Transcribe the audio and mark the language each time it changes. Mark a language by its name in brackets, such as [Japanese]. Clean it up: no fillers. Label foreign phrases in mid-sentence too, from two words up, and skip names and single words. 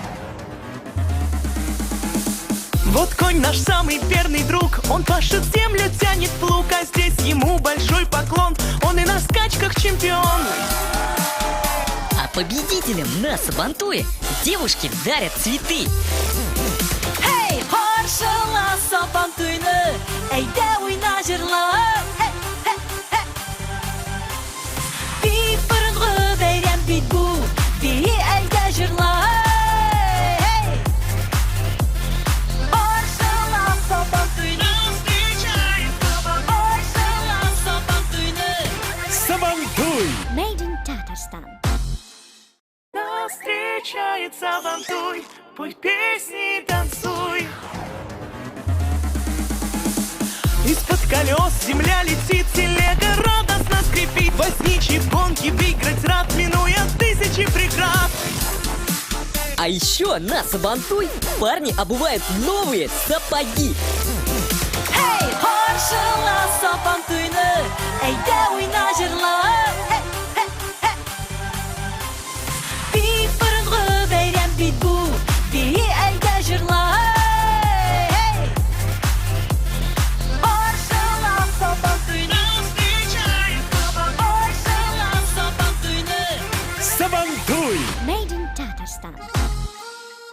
[Russian] Вот конь наш самый верный друг, он пашет землю, тянет плуг, а здесь ему большой поклон, он и на скачках чемпион. А победителям на Сабантуе девушки дарят цветы. [Tatar] Hey, harşala Sabantuyni, eyde oyna jırlar. Bir fırıngı beyrem bit bu, bir eyde jırlar. [Russian] Сабантуй! [English] Made in Tatarstan. [Russian] Нас встречает Сабантуй, пой песни и танцуй. Из-под колес земля летит, телега радостно скрипит. Возничий в гонке выиграть рад, минуя тысячи преград. А еще на Сабантуй парни обувают новые сапоги. [Tatar] Hey, harşala Sabantuyni, eyde oyna jırlar. Bir fırıngı beyrem bit bu, bir eyde jırlar. Harşala Sabantuyni, harşala Sabantuyni. [Russian] Сабантуй! [English] Made in Tatarstan.